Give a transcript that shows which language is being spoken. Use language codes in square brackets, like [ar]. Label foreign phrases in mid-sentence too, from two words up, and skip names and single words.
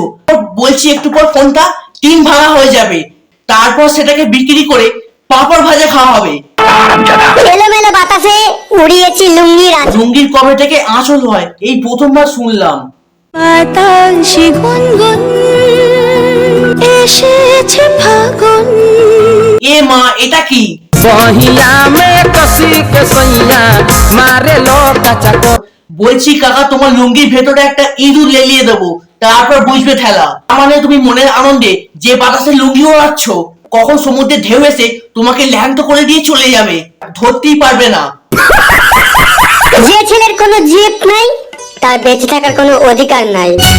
[bn] বলছি একটু পর ফোনটা 3 ভাঙা হয়ে যাবে, তারপর সেটাকে বিক্রি করে পাঁপড় ভাজা খাওয়া হবে। এলোমেলো বাতাসে উড়িয়েছি লুঙ্গির আঁচল। লুঙ্গির কবে থেকে আঁচল হয় এই প্রথমবার শুনলাম। বাতাসে গুনগুন এসেছে ফাগুন। এ মা, এটা কি? [bho] बहिया में कसी के सैया मारे लो कचको। [bn] বলছি কাকা, তোমার লুঙ্গির ভেতরে একটা ইঁদুর লেলিয়ে দেবো, তারপর বুঝবে ঠেলা। তার মানে তুমি মনের আনন্দে যে বাতাসে লুঙ্গি ওড়াচ্ছ, কখন সমুদ্রের ঢেউ এসে তোমাকে ল্যাংটো করে দিয়ে চলে যাবে, ধরতেই পারবে না। যে ছেলের কোনো জিপ নাই তার বেঁচে থাকার কোনো অধিকার নাই।